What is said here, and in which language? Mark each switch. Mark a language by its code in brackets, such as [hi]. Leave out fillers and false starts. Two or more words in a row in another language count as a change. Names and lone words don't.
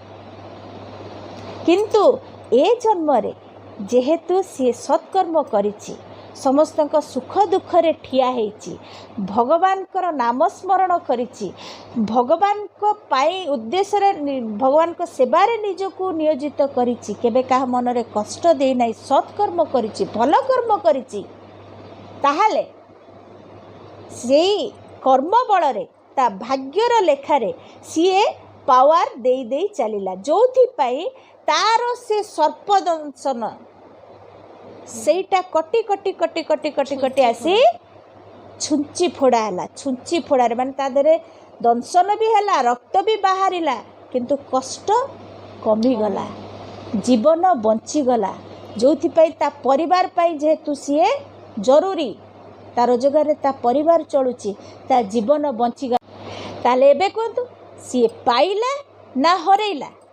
[or] କିନ୍ତୁ ଏ ଜନ୍ମ ରେ ଯେହେତୁ ସେ ସତ୍କର୍ମ କରିଛି, ସମସ୍ତଙ୍କ ସୁଖ ଦୁଃଖ ରେ ଠିଆ ହେଉଛି, ଭଗବାନ ଙ୍କ ନାମ ସ୍ମରଣ କରିଛି, ଭଗବାନ କୁ ପାଇ ଉଦ୍ଦେଶ୍ୟ ରେ ଭଗବାନ ଙ୍କ ସେବା ରେ ନିଜକୁ ନିୟୋଜିତ କରିଛି, କେବେ କା ମନ ରେ କଷ୍ଟ ଦେ ନାହିଁ, ସତ୍କର୍ମ କରିଛି, ଭଲ କର୍ମ କରିଛି, ତାହାଲେ ସେଇ କର୍ମ ବଳ ରେ ତା ଭାଗ୍ୟର ଲେଖାରେ ସିଏ ପାୱାର ଦେଇ ଦେଇ ଚାଲିଲା, ଯୋଥି ପାଇଁ ତାର ସେ ସର୍ପଦଂଶନ ସେଟା କଟି କଟି କଟି କଟି କଟି କଟି ଆସି ଛୁଞ୍ଚି ଫୋଡ଼ା ହେ। ଛୁଞ୍ଚି ଫୋଡ଼ା ମାନେ ତା ଦେହରେ ଦଂଶନ ଭି ହେ, ରକ୍ତ ଭି ବାହାରିଲା, କିନ୍ତୁ କଷ୍ଟ କମି ଗଲା, ଜୀବନ ବଞ୍ଚି ଗଲା, ଯୋଥି ପାଇଁ ତା ପରିବାର ପାଇଁ ଯେହେତୁ ସିଏ ଜରୁରୀ, ତା ରୋଜଗାର ରେ ତା ପରିବାର ଚାଲୁଛି, ତା ଜୀବନ ବଞ୍ଚି ଗଲା। ତାହାଲେ ଏବେ କହନ୍ତୁ ସିଏ ପାଇଲା ନା ହରାଇଲା?